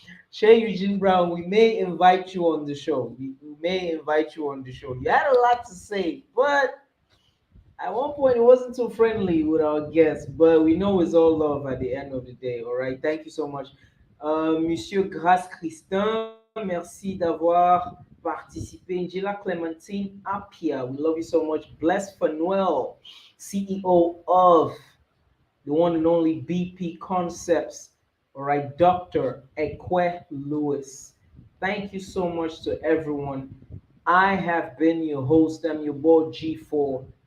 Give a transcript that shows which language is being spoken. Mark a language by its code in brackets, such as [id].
[en] Shay Eugene Brown, we may invite you on the show. We may invite you on the show. You had a lot to say, but at one point it wasn't too friendly with our guests. But we know it's all love at the end of the day. All right. Thank you so much. [fr] Monsieur Grace Christin, merci d'avoir participé. [en] Angela Clementine Apia, we love you so much. Bless Fanuel, CEO of the one and only BP Concepts. All right, Dr. Ekwe Lewis. Thank you so much to everyone. I have been your host. I'm your boy G4.